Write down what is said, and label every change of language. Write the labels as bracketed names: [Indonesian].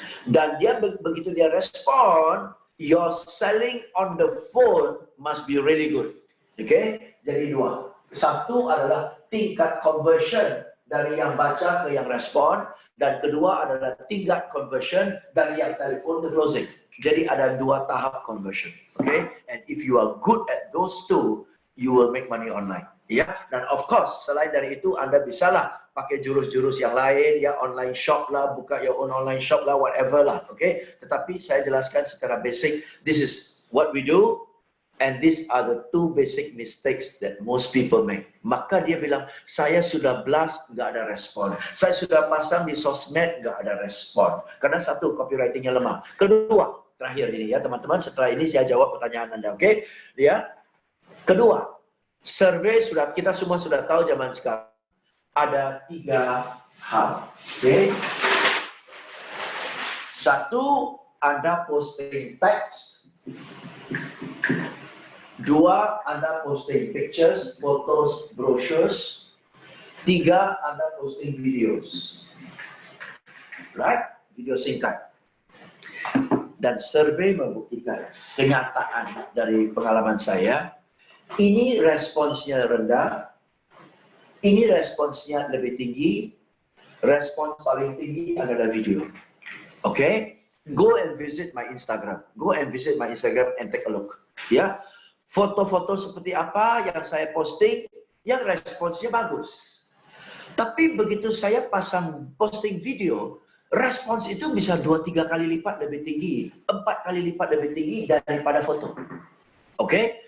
[Indonesian] Dan dia begitu dia respon, [English] your selling on the phone must be really good. [Indonesian] Oke? Okay? Jadi dua. Satu adalah tingkat conversion dari yang baca ke yang respon, dan kedua adalah tingkat conversion dari yang telepon ke closing. Jadi ada dua tahap conversion. Oke? Okay? [English] And if you are good at those two, you will make money online. [Indonesian] Ya, dan [English] of course [Indonesian] selain dari itu Anda bisalah pakai jurus-jurus yang lain ya, online shop lah, buka [English] your own online shop [Indonesian] lah, [English] whatever [Indonesian] lah, oke? Okay? Tetapi saya jelaskan secara basic, [English] this is what we do and these are the two basic mistakes that most people make. [Indonesian] Maka dia bilang, saya sudah blast, nggak ada respon. Saya sudah pasang di sosmed, nggak ada respon. Karena satu, copywritingnya lemah. Kedua, terakhir ini ya teman-teman, setelah ini saya jawab pertanyaan Anda, oke? Okay? Ya. Kedua, survei sudah kita semua sudah tahu zaman sekarang ada 3 hal. Oke. Okay. Satu, Anda posting teks. 2, Anda posting [English] pictures, photos, brochures. [Indonesian] 3, Anda posting videos. [English] Right? [Indonesian] Video singkat. Dan survei membuktikan kenyataan dari pengalaman saya, ini responsnya rendah, ini responsnya lebih tinggi, respons paling tinggi adalah video. [English] Oke? Okay? Go and visit my Instagram. Go and visit my Instagram and take a look. [Indonesian] Ya, foto-foto seperti apa yang saya posting, yang responsnya bagus. Tapi begitu saya pasang posting video, respons itu bisa 2-3 kali lipat lebih tinggi, 4 kali lipat lebih tinggi daripada foto. Oke? Okay?